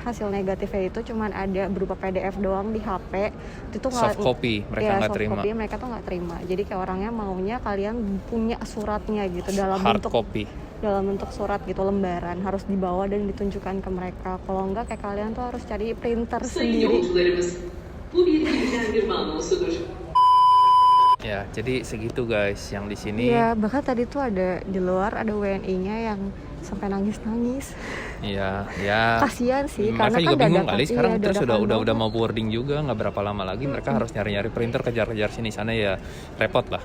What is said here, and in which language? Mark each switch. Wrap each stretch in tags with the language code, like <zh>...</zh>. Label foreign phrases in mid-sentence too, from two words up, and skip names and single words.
<id>hasil negatifnya itu cuman ada berupa PDF doang di HP. Itu tuh</id> <en>Soft copy</en> <id>mereka ya, nggak soft terima. copy mereka tuh nggak terima. Jadi kayak orangnya maunya kalian punya suratnya gitu dalam Hard bentuk copy. dalam bentuk surat gitu, lembaran harus dibawa dan ditunjukkan ke mereka. Kalau enggak kayak kalian tuh harus cari printer</id> <tr>Sayın</tr> <id>sendiri.</id> <tr>yolcularımız, bu bir bilgilendirme anonsudur.</tr> <id>Ya, jadi segitu guys yang di sini. Iya, bahkan tadi tuh ada di luar ada WNI-nya yang sampai nangis-nangis. Iya, ya. Kasihan sih, Mereka karena juga kan bingung dadakan. kali sekarang Iya, terus dadakan udah banget. mau boarding juga, nggak berapa lama lagi mereka harus nyari-nyari printer, kejar-kejar sini sana, ya repot lah.</id>